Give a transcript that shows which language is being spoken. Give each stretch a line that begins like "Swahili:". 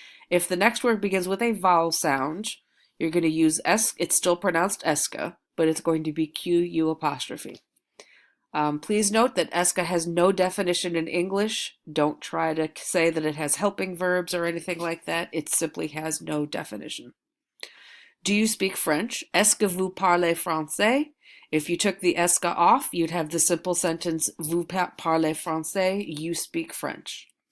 English: If the next word begins with a vowel sound, you're going to use es. It's still pronounced esca, but it's going to be Q-U apostrophe. Please note that esca has no definition in English. Don't try to say that it has helping verbs or anything like that. It simply has no definition. Do you speak French?
French: Est-ce que vous parlez français?
English: If you took the esca off, you'd have the simple sentence,
French: vous parlez français,
English: you speak French.